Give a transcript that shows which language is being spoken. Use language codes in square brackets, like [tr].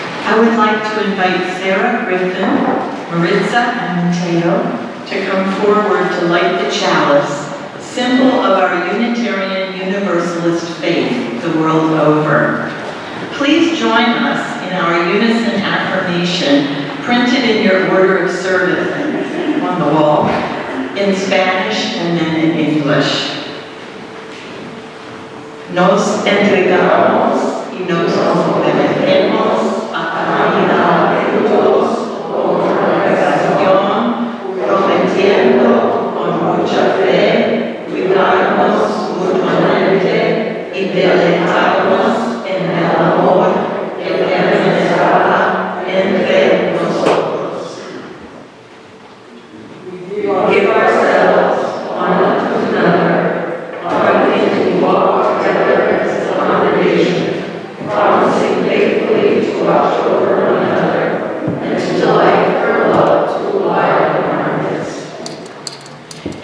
[en] I would like to invite Sarah, Griffin, Maritza, and Mateo to come forward to light the chalice, symbol of our Unitarian Universalist faith the world over. Please join us in our unison affirmation printed in your order of service on the wall, in Spanish and then in English. [es] Nos entregamos y nos comprometemos a caminar juntos con congregación, prometiendo con mucha fe cuidarnos mutuamente y deleitarnos en el amor que permanecerá entre nosotros. [en] Give ourselves one to another, learning to walk together as a congregation, promising faithfully to watch over one another and to delight her love to abide in our midst.